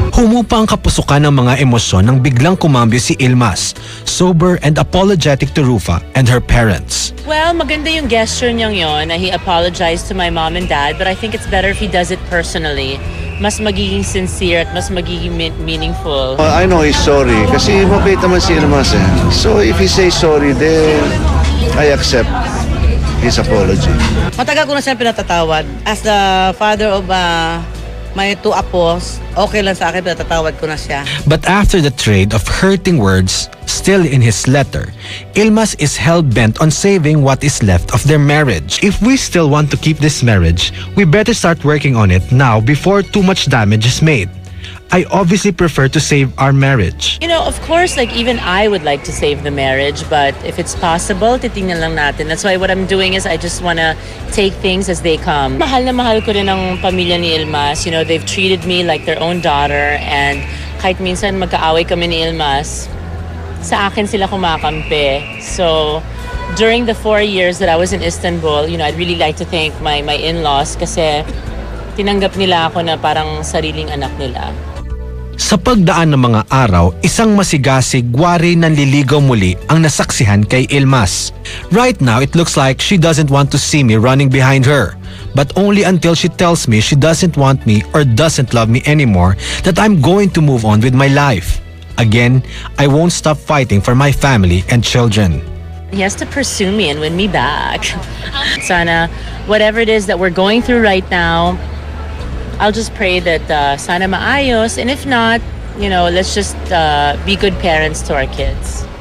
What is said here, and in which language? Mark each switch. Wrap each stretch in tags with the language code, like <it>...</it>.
<tl>Humupa ang kapusukan ng mga emosyon nang biglang kumambyo si Yilmaz,</tl> <en>sober and apologetic to Rufa and her parents. Well,</en> <tl>maganda yung gesture niyang yon na</tl> <en>he apologized to my mom and dad, but I think it's better if he does it personally.</en> <tl>Mas magiging sincere at mas magiging meaningful.</tl> <en>I know he's sorry</en> <tl>kasi mabait naman si Yilmaz eh.</tl> <en>So if he says sorry, then I accept his apology.</en> <tl>Matagal ko na siya pinatatawad.</tl> <en>As the father of</en> <tl>may 2 apos, okay lang sa akin, pero tatawad ko na siya.</tl> <en>But after the trade of hurting words, still in his letter, Ilmas is hell-bent on saving what is left of their marriage. If we still want to keep this marriage, we better start working on it now before too much damage is made. I obviously prefer to save our marriage. You know, of course, like even I would like to save the marriage, but if it's possible,</en> <tl>titingnan lang natin.</tl> <en>That's why what I'm doing is I just wanna take things as they come.</en> <tl>Mahal na mahal ko rin ang pamilya ni Ilmas.</tl> <en>You know, they've treated me like their own daughter, and</en> <tl>kahit minsan magkaaway kami ni Ilmas, sa akin sila kumakampi.</tl> <en>So, during the 4 years that I was in Istanbul, you know, I'd really like to thank my in-laws</en> <tl>kasi tinanggap nila ako na parang sariling anak nila. Sa pagdaan ng mga araw, isang masigasig wari nanliligaw muli ang nasaksihan kay Ilmas.</tl> <en>Right now, it looks like she doesn't want to see me running behind her. But only until she tells me she doesn't want me or doesn't love me anymore that I'm going to move on with my life. Again, I won't stop fighting for my family and children. He has to pursue me and win me back. Sana, whatever it is that we're going through right now, I'll just pray that</en> <tl>sana maayos,</tl> <en>and if not, you know, let's just be good parents to our kids.</en>